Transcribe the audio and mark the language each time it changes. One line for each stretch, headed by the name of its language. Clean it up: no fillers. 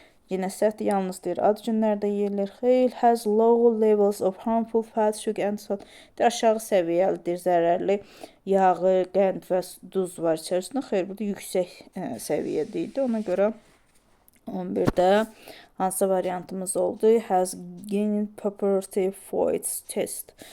Azerbaijani: Yenə səhvdir, yalnız deyir ad günlərdə yeyilir.
English: Xeyr, has low levels of harmful fat, sugar and salt.
Azerbaijani: Aşağı səviyyəlidir, zərərli yağı, qənd və duz var içərisində. Xeyr, burada yüksək səviyyədə idi. Ona görə 11-də hansı variantımız oldu?
English: Has gained popularity for its taste.